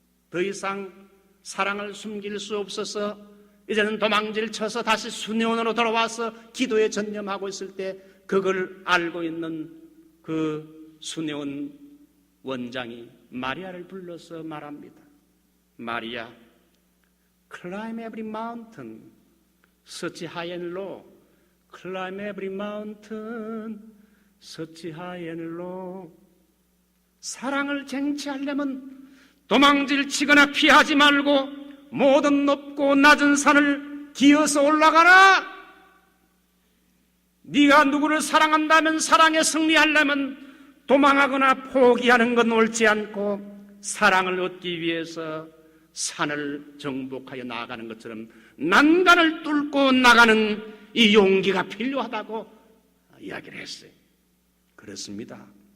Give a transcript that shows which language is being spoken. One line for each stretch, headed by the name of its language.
Korean: 더 이상 사랑을 숨길 수 없어서 이제는 도망질 쳐서 다시 수녀원으로 돌아와서 기도에 전념하고 있을 때 그걸 알고 있는 그 수녀원 원장이 마리아를 불러서 말합니다.
English: 마리아, climb every mountain, search high and low. climb every mountain, search high and low.
Korean: 사랑을 쟁취하려면 도망질 치거나 피하지 말고 모든 높고 낮은 산을 기어서 올라가라. 네가 누구를 사랑한다면, 사랑에 승리하려면 도망하거나 포기하는 건 옳지 않고 사랑을 얻기 위해서 산을 정복하여 나아가는 것처럼 난간을 뚫고 나가는 이 용기가 필요하다고 이야기를 했어요. 그렇습니다.